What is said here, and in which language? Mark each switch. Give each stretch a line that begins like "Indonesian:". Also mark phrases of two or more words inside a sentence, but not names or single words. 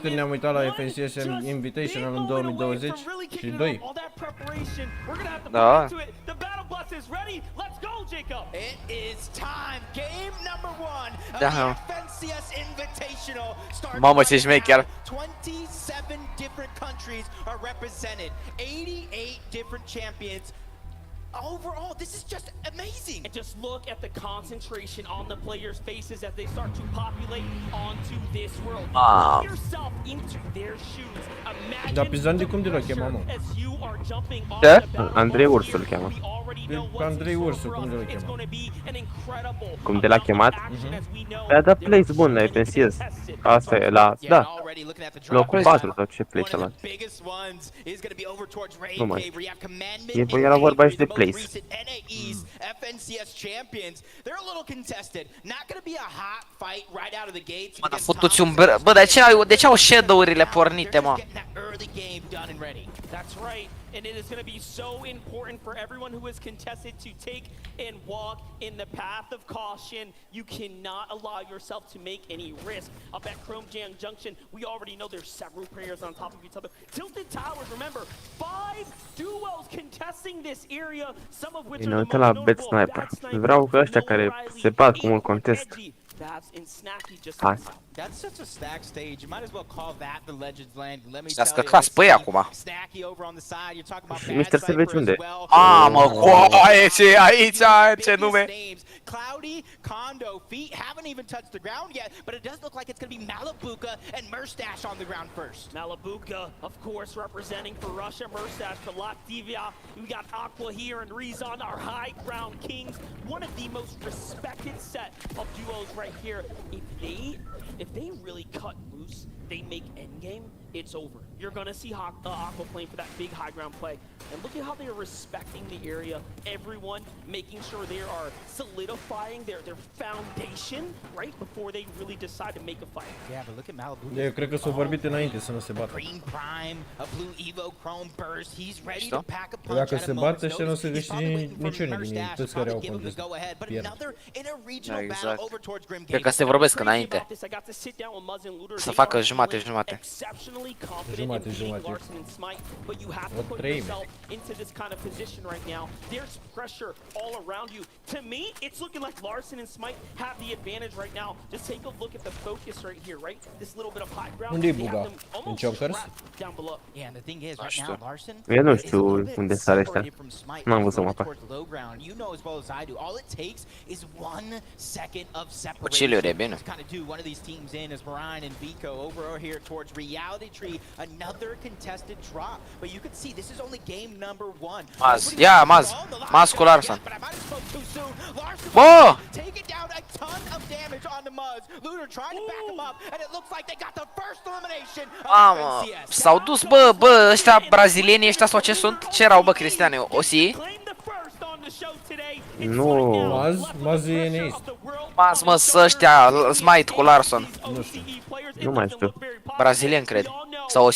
Romanian: Când ne-am uitat la FNCS Invitational în 2022. Da. Da. Mamă, ce șmecher.
English: 27 different countries are represented, 88 different champions. Overall, this is just amazing. And just look at the concentration on the players' faces as they start to populate onto this world. Put yourself into their shoes.
Romanian: Dar pe Zandi cum de l-o chema, mă? Ce? Andrei Ursu îl cheamă. Pe Andrei Ursu, cum de l-o chema? Cum de l-a chemat? A dat place bun la FNCS. Asta e la... Da. Locul 4 sau ce place ăla? Nu mai știu. Era vorba aici de place. Mă, dar futu-ți un bă, de ce au shadow-urile pornite, mă?
English: And it is going to be so important for everyone who is contested to take and walk in the path of caution. You cannot allow yourself to make any risk. Up at Chrome Jam Junction, we already know there's several players on top of each other. Tilted Towers, remember, 5 duos contesting this area, some of which are the most notable. Bad Sniper.
Romanian: Vreau că ăștia care se bat cum îl contest.
English: That's such a stack stage. You might as well call that the Legends land. Let me tell you.
Romanian: Pe acum.
English: Snacky over on the side. You're talking about
Romanian: Mr. Savage unde? Mă, coaie, ce aici, ce nume?
English: Cloudy, Kondo, feet haven't even touched the ground yet, but it does look like it's going to be Malibuka and Murstache on the ground first. Malibuka, of course, representing for Russia, Murstache for Latvia. We got Aqua here and Rezon, our high ground kings. One of the most respected set of duos right here. If they really cut loose, they make endgame, it's over. You're gonna see Aqua playing for that big high ground play. And look at how they are respecting the area. Everyone making sure they are solidifying their foundation, right, before they really decide to make a fight. Yeah, but look at Malibu.
Romanian: Eu cred că s-au vorbit înainte să nu se bată.
English: Green Prime, a Blue Evo Chrome Burst, he's ready to pack a punch.
Romanian: Dacă se bată, ăștia nu o să câștige niciunul din ei, toți care au contest. Exact. Cred că se vorbesc înainte. Să facă jumate-jumate. Jumate. O treime.
English: Into this kind of position right now. There's pressure all around you. To me, it's looking like Larson and Smite have the advantage right now. Just take a look at the focus right here, right? This little bit of high ground.
Romanian: Unde-i buga? În Chokers?
English: Down below. Yeah, and the thing is, right now, Larson.
Romanian: Eu nu știu unde sare ăștia. N-am văzut mapa.
English: You know as well as I do. All it takes is 1 second of separation.
Romanian: Uciliu, e bine.
English: Kind of do one of these teams in as Marine and Vico over here towards Reality Tree. Another contested drop. But you can see this is only game number 1.
Romanian: Maz cu Larson. Bă!
English: Taking down a ton of damage on the Muzz. Looter trying to back him up, and it looks like they got the first elimination.
Romanian: Mamă, s-au dus, bă, ăștia brazilienii ăștia sau ce sunt? Ce erau, bă, Cristiane? OC? Nu. Maz e neist. Maz, mă, ăștia, Smite cu Larson. Nu știu. Nu mai știu. Brazilian, cred. Sau OC.